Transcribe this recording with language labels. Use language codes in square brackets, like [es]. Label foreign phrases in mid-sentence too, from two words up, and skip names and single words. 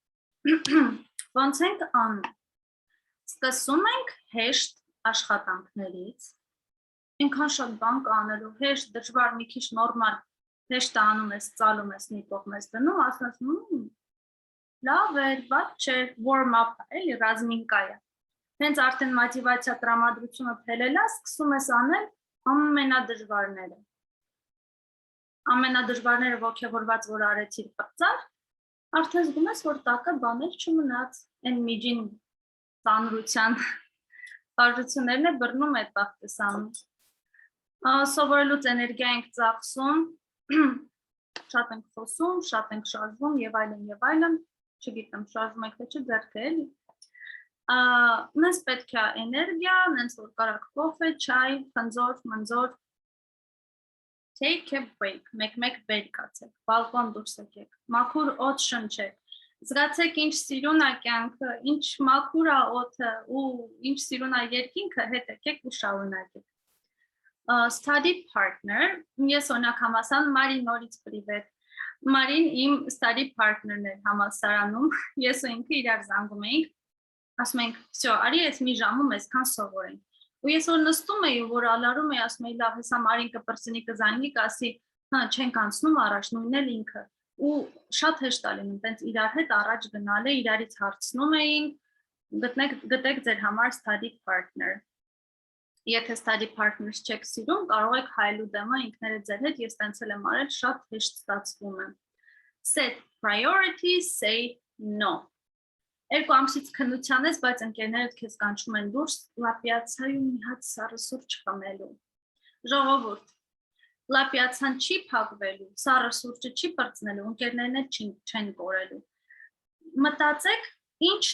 [hy] Ոնց ենք անում։ Սկսում ենք հեշտ աշխատանքներից։ Ինքան շատ բան կանելու, հեշտ, դժվար, մի քիչ նորմալ, հեշտ անում ես, ծալում ես, մի կողմ ես դնում, ասում ես, լավ էր, բաց չէ, [en] warm up, [hy] էլի ռազմինկա է։ Հենց արդեն մոտիվացիա տրամադրությունը փելելա, սկսում ես անել ամենադժվարները։ Ամենադժվարները ոգևորված, որ արեցիր պրծար, արդեն զգում ես, որ տակը բաներ չմնաց, այն միջին ծանրության բաժություններն է բռնում այդ բախտես անում։ Սովորելուց էներգիա ենք ծախսում, շատ ենք խոսում, շատ ենք շարժվում եւ այլն, չգիտեմ, շարժում եք թե չէ, ձեռքը էլի։ Մեզ պետք է էներգիա, նենց որ կարակ կոֆե, չայ, խնձոր, մնձոր, [en] take a break, [hy] մեկ վեր կացեք, բալկոն դուրս եկեք, մաքուր օդ շնչեք, զգացեք ինչ սիրուն է կյանքը, ինչ մաքուր է օդը ու ինչ սիրուն է երկինքը, հետ եկեք ու շարունակեք։ [en] Study partner, [hy] ես օրինակ համալսարան Մարին նորից պրիվետ։ Մարին իմ [en] study partner- [hy] ն էր համալսարանում, ես ու ինքը իրար զանգում էինք, ասում ենք, «Всё, արի այս մի ժամում այսքան սովորենք»։ Ու ես որ նստում էի, որ ալարում էի, ասում էի, լավ, հեսա Մարին կպրծնի կզանգի, կասի, հա, չենք անցնում առաջ, նույնն էլ ինքը։ Ու շատ հեշտ է լինում, տենց իրար հետ առաջ գնալը, իրարից հարցնում էին, գտեք ձեր համար [en] study partner։ [hy] Եթե [en] study partners [hy] չեք սիրում, կարող եք հայելու դեմը ինքներդ ձեր հետ, ես տենց էլ եմ արել, շատ հեշտ ստացվում է։ [en] Set priorities, say no։ [hy] Երկու ամսից քննության ես, բայց ընկերներդ քեզ կանչում են դուրս, լապիացայում մի հատ սառը սուրճ խմելու։ Ժողովուրդ, լապիացան չի փակվելու, սառը սուրճը չի պրծնելու, ընկերներն էլ չեն կորելու։ Մտածեք, ինչն